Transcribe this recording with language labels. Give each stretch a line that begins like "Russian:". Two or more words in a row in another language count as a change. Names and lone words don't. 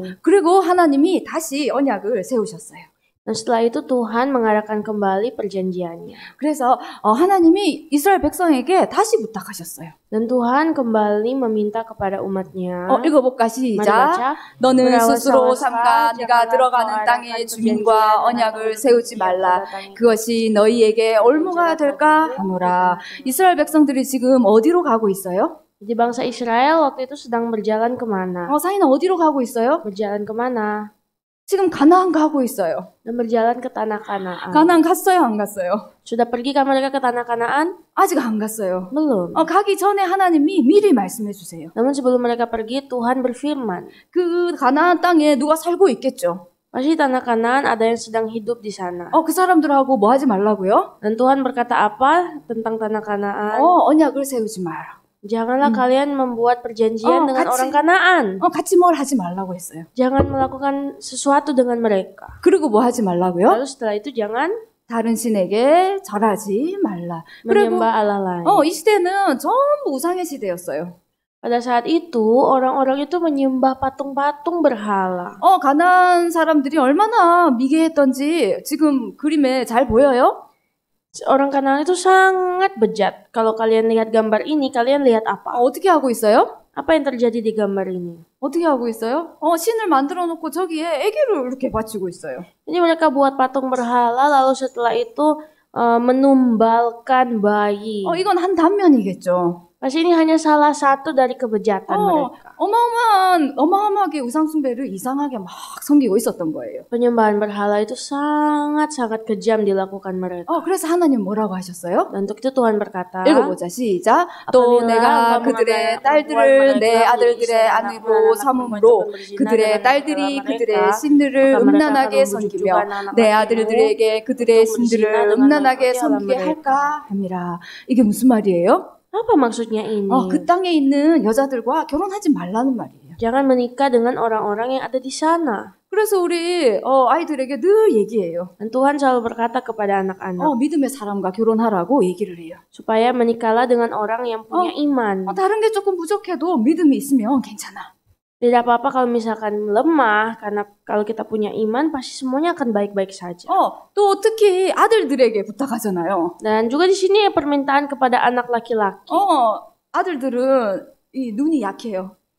Korean: 그리고 하나님이 다시 언약을 세우셨어요.
Indonesian: Dan setelah itu Tuhan mengadakan kembali perjanjiannya.
Korean: 그래서 하나님이 이스라엘 백성에게 다시 부탁하셨어요.
Indonesian: Dan Tuhan kembali meminta kepada umatnya.
Korean: 읽어볼까 시작. 너는 스스로 삼가 네가 들어가는 땅의 주민과 언약을 세우지 말라. 그것이 너희에게 올무가 될까 하노라. 이스라엘 백성들이 지금 어디로 가고 있어요?
Indonesian: Jadi bangsa Israel waktu itu sedang berjalan kemana?
Korean: 사인은 어디로 가고 있어요?
Indonesian: Berjalan kemana?
Korean: 지금 가나안 가고 있어요.
Indonesian: Dan berjalan ke tanah Kanaan.
Korean: 가나안 갔어요, 안 갔어요?
Indonesian: Sudah pergikah mereka ke tanah Kanaan?
Korean: 아직 안 갔어요.
Indonesian: Belum.
Korean: 가기 전에 하나님이 미리 말씀해 주세요.
Indonesian: Namun sebelum mereka pergi, Tuhan berfirman.
Korean: 그 가나안 땅에 누가 살고 있겠죠?
Indonesian: Pasti tanah Kanaan ada yang sedang hidup di sana.
Korean: 그 사람들하고 뭐 하지 말라고요?
Indonesian: Dan Tuhan berkata apa tentang tanah Kanaan?
Korean: 언약을 세우지 마라.
Indonesian: Janganlah kalian membuat perjanjian dengan orang Kanaan.
Korean: 같이 뭘 하지 말라고 했어요.
Indonesian: Jangan melakukan sesuatu dengan mereka.
Korean: 그리고 뭐 하지 말라고요?
Indonesian: Lalu setelah itu jangan
Korean: 다른 신에게 절하지 말라. 그리고
Indonesian: menyembah Allah lain.
Korean: 이 시대는 전부 우상의 시대였어요.
Indonesian: Pada saat itu orang-orang itu menyembah patung-patung berhala.
Korean: 가나안 사람들이 얼마나 미개했던지 지금 그림에 잘 보여요?
Indonesian: Orang Kanaan itu sangat bejat. Kalau kalian lihat gambar ini, kalian lihat apa?
Korean: 어떻게 하고 있어요?
Indonesian: Apa yang terjadi di gambar ini?
Korean: 어떻게 하고 있어요? 신을 만들어 놓고 저기에 아기를 이렇게 바치고 있어요.
Indonesian: Ini mereka buat patung berhala, lalu setelah itu menumbalkan bayi.
Korean: 이건 한 단면이겠죠.
Indonesian: Pasti ini hanya salah satu dari kebejatan mereka.
Korean: 어마어마하게 우상숭배를 이상하게 막 섬기고 있었던 거예요.
Indonesian: Penyembahan berhala itu sangat-sangat kejam dilakukan mereka.
Korean: 그래서 하나님 뭐라고 하셨어요?
Indonesian: Dan untuk itu Tuhan berkata,
Korean: 읽어보자, 시작. 또 내가 그들의 딸들을 내 아들들의 아내로 삼음으로 그들의 딸들이 그들의 신들을 음란하게 섬기며 내 아들들에게 그들의 신들을 음란하게 섬기게 할까 함이라. 이게 무슨 말이에요?
Indonesian: Apa maksudnya ini?
Korean: 그 땅에 있는 여자들과 결혼하지 말라는 말이에요.
Indonesian: Jangan menikah dengan orang-orang yang ada di sana.
Korean: 그래서 우리 아이들에게 늘 얘기해요.
Indonesian: Dan Tuhan selalu berkata kepada anak-anak,
Korean: 믿음의 사람과 결혼하라고 얘기를 해요.
Indonesian: supaya menikahlah dengan orang yang punya iman.
Korean: 다른 게 조금 부족해도 믿음이 있으면 괜찮아.
Indonesian: Tidak apa-apa kalau misalkan lemah, karena kalau kita punya iman pasti semuanya akan baik-baik saja.
Korean: 또 특히 아들들에게 부탁하잖아요.
Indonesian: Dan juga di sini permintaan kepada anak laki-laki.
Korean: 아들들은 이 눈이 약해요.